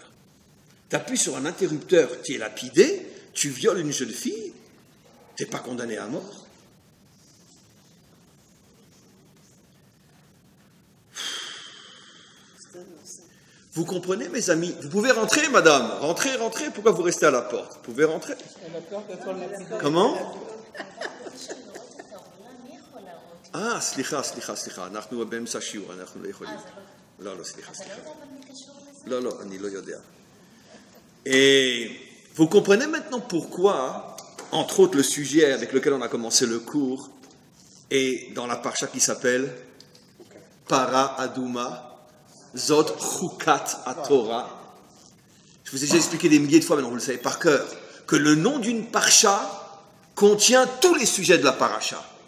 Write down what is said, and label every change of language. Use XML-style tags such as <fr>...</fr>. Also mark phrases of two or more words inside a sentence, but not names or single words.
<fr>Tu appuies sur un interrupteur, tu es lapidé, tu violes une jeune fille, tu n'es pas condamné à mort. Vous comprenez, mes amis? Vous pouvez rentrer, madame. Rentrez, rentrez. Pourquoi vous restez à la porte? Vous pouvez rentrer. Comment? Ah, slicha.</fr> <he>אנחנו באמצע שיעור, אנחנו לא יכולים. לא, סליחה. לא, אני לא יודע.</he> <fr>Et vous comprenez maintenant pourquoi, entre autres, le sujet avec lequel on a commencé le cours est dans la parcha qui s'appelle</fr> <he>פרה אדומה. זאת חוקת התורה.</he> <fr>Je vous ai déjà expliqué des milliers de fois, maintenant vous le savez par cœur, que le nom d'une parcha contient tous les sujets de la paracha.</fr>